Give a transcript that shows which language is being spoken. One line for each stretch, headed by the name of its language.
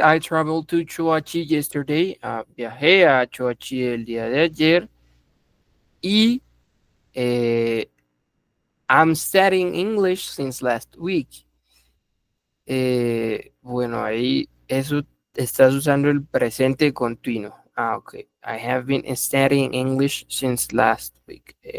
English: I traveled to Choachi yesterday.
Spanish: Viajé a Choachi el día de ayer.
English: Y eh, I'm studying English since last week.
Spanish: Bueno, ahí eso estás usando el presente continuo.
English: Ok. I have been studying English since last week.